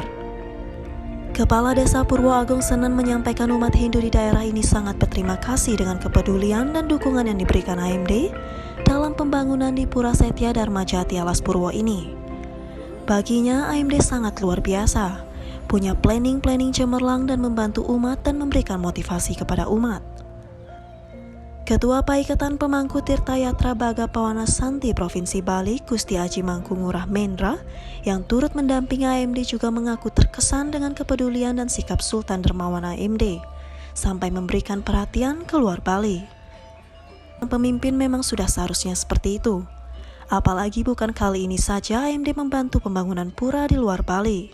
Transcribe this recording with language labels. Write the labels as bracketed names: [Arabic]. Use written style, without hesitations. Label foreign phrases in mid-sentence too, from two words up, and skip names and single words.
[Indonesian] Kepala Desa Purwo Agung Senen menyampaikan umat Hindu di daerah ini sangat berterima kasih dengan kepedulian dan dukungan yang diberikan AMD dalam pembangunan di Pura Setya Dharma Jati Alas Purwo ini. Baginya AMD sangat luar biasa, punya planning cemerlang dan membantu umat dan memberikan motivasi kepada umat. Ketua Paikatan Pemangku Tirta Yatra Bagapawana Santi Provinsi Bali, Gusti Aji Mangkungurah Mendra, yang turut mendampingi AMD juga mengaku terkesan dengan kepedulian dan sikap Sultan Dermawan AMD, sampai memberikan perhatian ke luar Bali. Pemimpin memang sudah seharusnya seperti itu, apalagi bukan kali ini saja AMD membantu pembangunan pura di luar Bali.